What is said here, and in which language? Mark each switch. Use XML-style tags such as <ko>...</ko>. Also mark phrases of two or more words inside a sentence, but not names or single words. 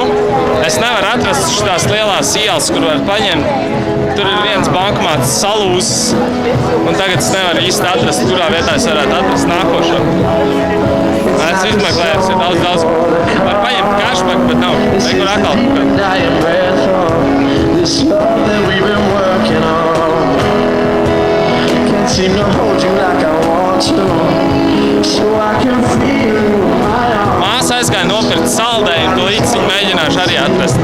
<lv>Es nevaru atrast šitās lielās ielas, kur var paņemt. Tur ir viens bankomāts salūzis. Un tagad es nevaru īsti atrast, kurā vietā es varētu atrast nākošo. Es izmeklēju, tas ir daudz. Var paņemt cashback, bet nav. Nekur atkal.</lv> <en>Seem to hold you like I want to, so I can feel my arms.</en> <lv>Māsa aizgāja nopirkt saldējumu, to līdz viņu mēģināšu arī atrast.</lv>